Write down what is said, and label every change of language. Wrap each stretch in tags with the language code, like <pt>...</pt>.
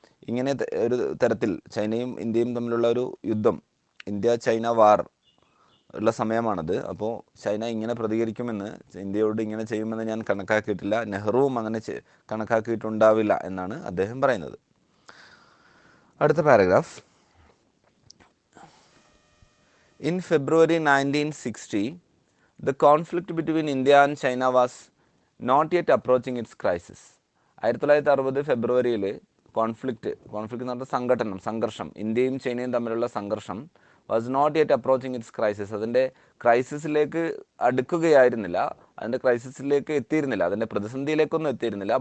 <ml>ഇങ്ങനെ ഒരു തരത്തിൽ ചൈനയും ഇന്ത്യയും തമ്മിലുള്ള ഒരു യുദ്ധം, ഇന്ത്യ ചൈന വാർ ഉള്ള സമയമാണത്. അപ്പോൾ ചൈന ഇങ്ങനെ പ്രതികരിക്കുമെന്ന്, ഇന്ത്യയോട് ഇങ്ങനെ ചെയ്യുമെന്ന് ഞാൻ കണക്കാക്കിയിട്ടില്ല, നെഹ്റുവും അങ്ങനെ കണക്കാക്കിയിട്ടുണ്ടാവില്ല എന്നാണ് അദ്ദേഹം പറയുന്നത്. അടുത്ത paragraph.</ml> <en>In February 1960, the conflict between India and China was not yet approaching its crisis.</en> <ml>1960 ഫെബ്രുവരിയിൽ കോൺഫ്ലിക്റ്റ് എന്ന് പറഞ്ഞാൽ സംഘർഷം, ഇന്ത്യയും ചൈനയും തമ്മിലുള്ള സംഘർഷം</ml> <en>was not yet approaching its crisis,</en> <ml>അതിൻ്റെ ക്രൈസിസിലേക്ക് അടുക്കുകയായിരുന്നില്ല, അതിൻ്റെ ക്രൈസിസിലേക്ക് എത്തിയിരുന്നില്ല, അതിൻ്റെ പ്രതിസന്ധിയിലേക്കൊന്നും എത്തിയിരുന്നില്ല.</ml>